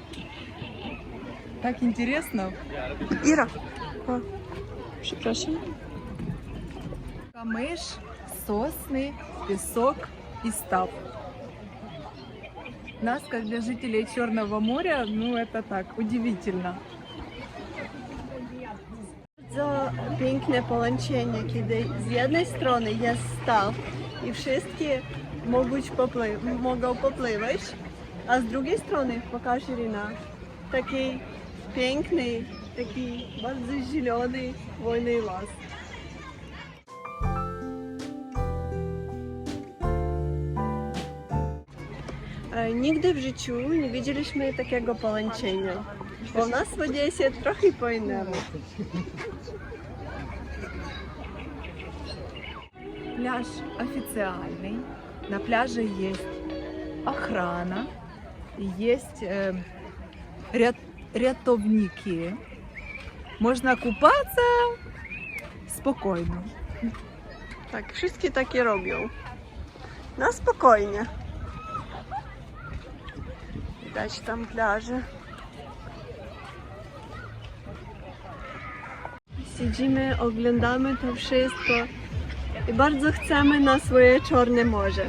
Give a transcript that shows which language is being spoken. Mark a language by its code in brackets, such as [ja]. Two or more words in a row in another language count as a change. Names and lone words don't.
[ru] Так интересно. [pl] Іра. О, przepraszam. [ru] Камыш, сосны, песок и став. Нас, как для жителей Черного моря, ну это так, удивительно. [pl] Bardzo piękne połączenie, kiedy z jednej strony jest staw i wszystkie mogą popływać, a z drugiej strony, pokaż Irina, taki piękny, taki bardzo zielony, wolny las. Nigdy w życiu nie widzieliśmy takiego połączenia, bo u nas w Odessie trochę po innemu. [ru] Пляж официальный. На пляже есть охрана, есть рятовники. [pl] Można купаться spokojnie. Tak, wszystkie takie robią. Na spokojnie. Widać tam plażę. Siedzimy, oglądamy to wszystko i bardzo chcemy na swoje Czarne Morze.